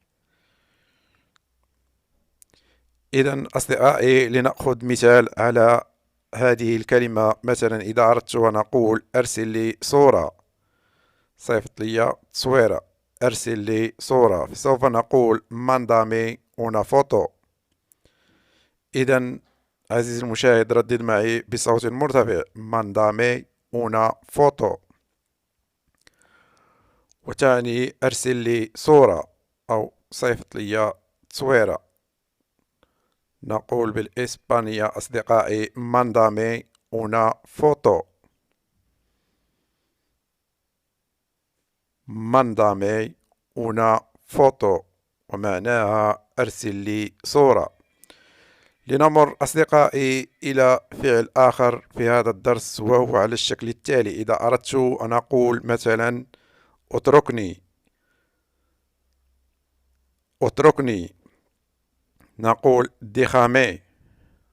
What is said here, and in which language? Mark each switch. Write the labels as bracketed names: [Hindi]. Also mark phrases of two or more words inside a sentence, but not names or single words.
[Arabic] إذا أصدقائي، لنأخذ مثال على هذه الكلمة. مثلا إذا أردت أن أقول أرسل لي صورة، صيفط لي تصويرة، أرسل لي صورة، سوف نقول [Spanish] mándame una foto. [Arabic] إذا عزيزي المشاهد، ردد معي بصوت مرتفع: [Spanish] mándame una foto. [Arabic] وتعني أرسل لي صورة أو صيفط لي تصويرة. نقول بالإسبانية أصدقائي [Spanish] mándame una foto. mándame una foto. [Arabic] ومعناها أرسل لي صورة. لنمر أصدقائي إلى فعل آخر في هذا الدرس، وهو على الشكل التالي. إذا أردت أن أقول مثلا اتركني، اتركني، نقول déjame.